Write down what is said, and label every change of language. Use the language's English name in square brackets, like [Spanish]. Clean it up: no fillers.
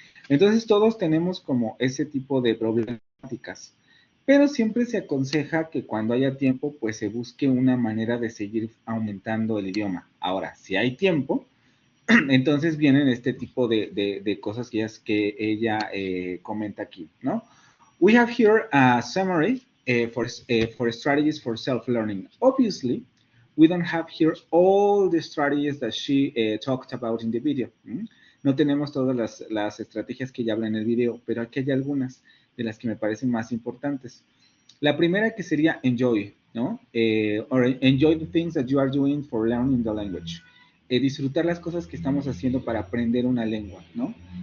[Spanish] Entonces todos tenemos como ese tipo de problemáticas, pero siempre se aconseja que cuando haya tiempo, pues se busque una manera de seguir aumentando el idioma. Ahora, si hay tiempo, entonces vienen este tipo de cosas que ella comenta aquí, ¿no? [English] We have here a summary for strategies for self-learning. Obviously, we don't have here all the strategies that she talked about in the video. [Spanish] No tenemos todas las estrategias que ella habla en el video, pero aquí hay algunas de las que me parecen más importantes. La primera que sería [English] enjoy, ¿no? Or enjoy the things that you are doing for learning the language. [Spanish] disfrutar las cosas que estamos haciendo para aprender una lengua, ¿no?